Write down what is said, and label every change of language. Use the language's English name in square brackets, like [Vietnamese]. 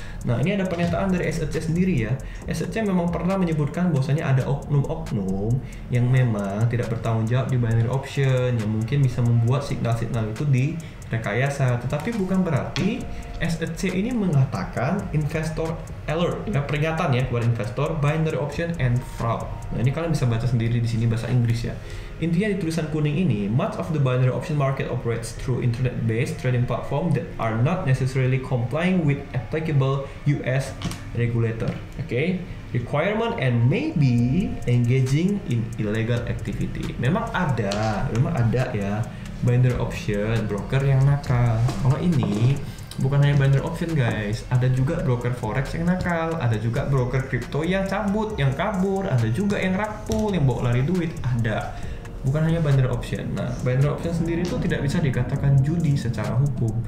[Indonesian] Nah, ini ada pernyataan dari SEC sendiri ya. SEC memang pernah menyebutkan bahwasanya ada oknum-oknum yang memang tidak bertanggung jawab di binary option, yang mungkin bisa membuat signal-signal itu direkayasa. Tetapi bukan berarti SEC ini mengatakan investor alert, ya, peringatan ya buat investor, binary option and fraud. Nah, ini kalian bisa baca sendiri di sini bahasa Inggris ya. Intinya di tulisan kuning ini, [English] much of the binary option market operates through internet-based trading platform that are not necessarily complying with applicable US regulator, requirement, and maybe engaging in illegal activity. [Indonesian] Memang ada ya binary option broker yang nakal. Kalau ini bukan hanya binary option guys, ada juga broker forex yang nakal, ada juga broker crypto yang kabur, ada juga yang rug pull, yang bawa lari duit, ada. Bukan hanya binary option. Nah, binary option sendiri itu tidak bisa dikatakan judi secara hukum.